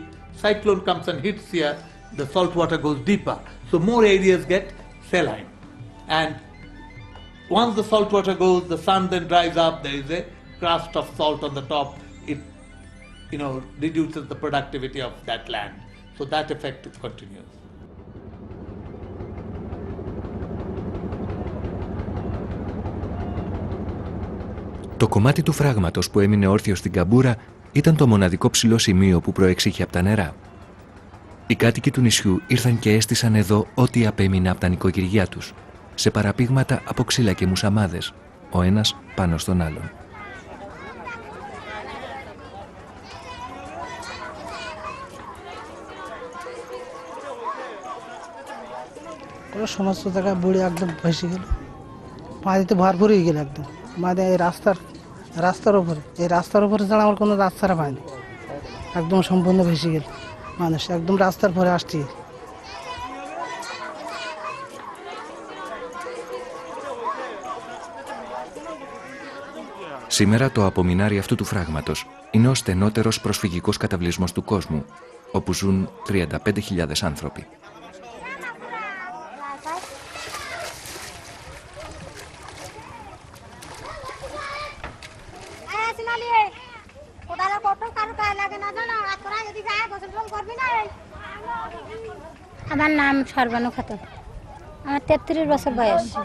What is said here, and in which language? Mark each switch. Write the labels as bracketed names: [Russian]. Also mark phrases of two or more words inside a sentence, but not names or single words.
[English] Cyclone comes and hits here, the salt water goes deeper. So more areas get saline. And once the salt water goes, the sun then dries up, there is a crust of salt on the top. It reduces the productivity of that land. So that effect continues. [Greek] Το κομμάτι του φράγματος που έμεινε όρθιο στην καμπούρα ήταν το μοναδικό ψηλό σημείο που προεξήχε από τα νερά. Οι κάτοικοι του νησιού ήρθαν και έστησαν εδώ ό,τι απέμεινε από τα νοικοκυριά τους, σε παραπήγματα από ξύλα και μουσαμάδες, ο ένας πάνω στον άλλον. [Bangla] সমস্ত জায়গায় বুড়ি একদম ভেসে গেল, পানিতে ভরপুর হয়ে গেল একদম। মানে এই রাস্তার উপরে ছাড়া আমার কোনো রাস্তাটা পায়নি, একদম সম্পূর্ণ ভেসে গেল, মানুষ একদম রাস্তার পরে আসছে। [Greek] Σήμερα το απομεινάρι αυτού του φράγματος είναι ο στενότερος προσφυγικός καταβλισμός του κόσμου, όπου ζουν 35.000 άνθρωποι. [Bangla] আমার নাম সর্বানু খাতুন, আমার 33 বছর বয়স।